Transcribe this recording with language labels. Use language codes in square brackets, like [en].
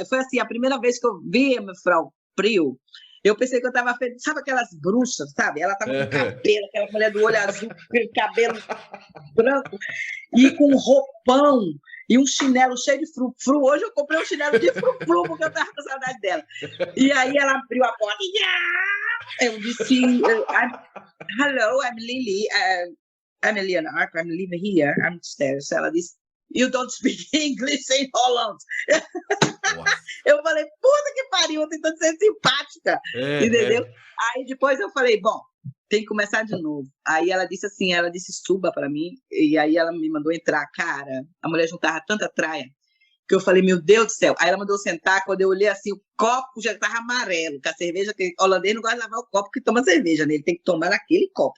[pt] Foi assim, a primeira vez que eu vi a minha Frau Prio, eu pensei que eu estava feito, sabe aquelas bruxas, sabe? Ela estava com cabelo, aquela mulher do olho azul, com cabelo branco, e com roupão, e um chinelo cheio de frufru. Hoje eu comprei um chinelo de frufru, porque eu estava com saudade dela. E aí ela abriu a porta, e eu disse, [en] hello, I'm Lily, I'm Leonard, I'm living here, I'm upstairs. [pt] Ela disse, [en] you don't speak English in Holland. [pt] Eu falei, puta que pariu, eu tentando ser simpática, entendeu? Aí depois eu falei, bom, tem que começar de novo. Aí ela disse assim, suba para mim, e aí ela me mandou entrar, cara, a mulher juntava tanta traia, que eu falei, meu Deus do céu. Aí ela mandou sentar, quando eu olhei assim, o copo já estava amarelo, que a cerveja, que o holandês não gosta de lavar o copo que toma cerveja, né? Ele tem que tomar naquele copo.